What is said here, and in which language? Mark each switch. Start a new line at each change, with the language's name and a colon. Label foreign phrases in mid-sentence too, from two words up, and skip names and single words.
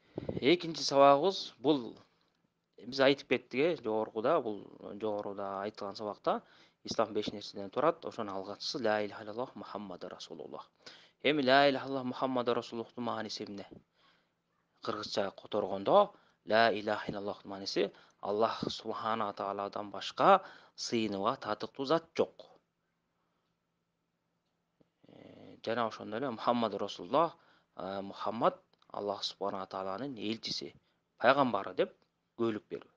Kyrgyz: Экинчи сабагыбыз бул биз айтып кеттик жогоруда айтылган сабакта ислам 5 нерседен турат. Ошонун алгачкысы
Arabic: لا إله إلا الله محمد
Kyrgyz: расулуллах. Эми
Arabic: لا إله إلا الله محمد
Kyrgyz: расулуллахтын мааниси эмне? Кыргызча которгондо
Arabic: لا إله
Kyrgyz: иллаллахтын мааниси
Arabic: الله سبحانه
Kyrgyz: тааладан башка сыйынууга татыктуу зат жок. Жана ошондой эле
Arabic: محمد رسول الله,
Kyrgyz: Мухаммад
Arabic: الله سبحانه
Kyrgyz: тааланын элчиси, пайгамбары деп көөлүк берүү.